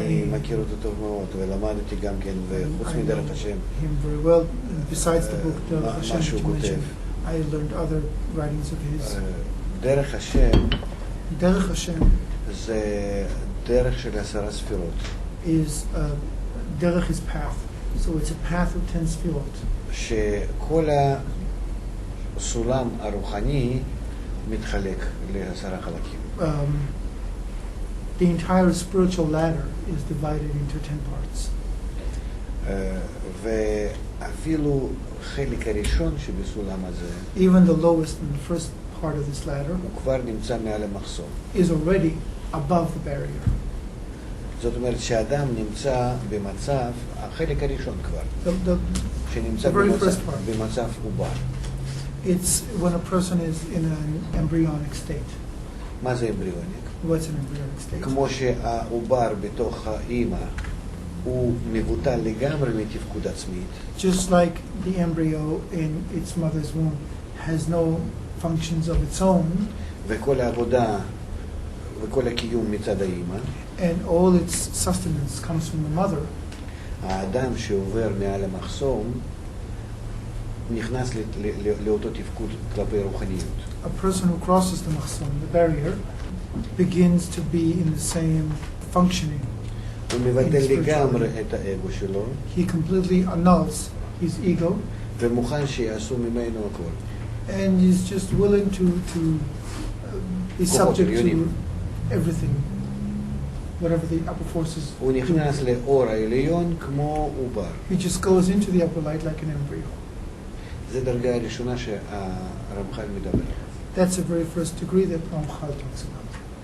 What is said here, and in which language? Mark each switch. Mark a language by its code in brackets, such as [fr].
[he] אני מכיר אותו טוב מאוד, ולמדתי גם כן, וחוץ מדרך השם. [en] Him very well. Besides the book דרך השם, [he] מה שהוא כותב. [en] I learned other writings of his. [he] דרך השם. דרך השם. זה דרך של 10 ספירות. [en] Is דרך his path. So it's a path of 10 ספירות. [he] שכל הסולם הרוחני מתחלק ל10 חלקים. [en] The entire spiritual ladder is divided into 10 parts. [he] ואפילו חלק הראשון שבסולם הזה, [en] even the lowest and the first part of this ladder, [he] הוא כבר נמצא מעל המחסום. [en] is already above the barrier. [he] זאת אומרת שהאדם נמצא במצב, החלק הראשון כבר, שנמצא במצב עובר. [en] It's when a person is in an embryonic state. [he] מה זה אמבריוניק? [en] What's an embryonic state? [he] כמו שהעובר בתוך האימא הוא מבוטל לגמרי מתפקוד עצמית. [en] Just like the embryo in its mother's womb has no functions of its own. [he] וכל העבודה וכל הקיום מצד האימא. [en] And all its sustenance comes from the mother. [he] האדם שעובר מעל המחסום נכנס לאותו תפקוד כלפי רוחניות. [en] A person who crosses the מחסום, the barrier, begins to be in the same functioning. [he] הוא מבטל לגמרי את האגו שלו. [en] He completely annuls his ego. [he] ומוכן שיעשו ממנו הכל. [en] And he's just willing to be subject to everything, whatever the upper forces. [he] הוא נכנס לאור העליון כמו עובר. [en] He just goes into the upper light like an embryo. [he] זו דרגה הראשונה שהרמח"ל מדבר. [en] That's the very first degree that Ramchal talks about.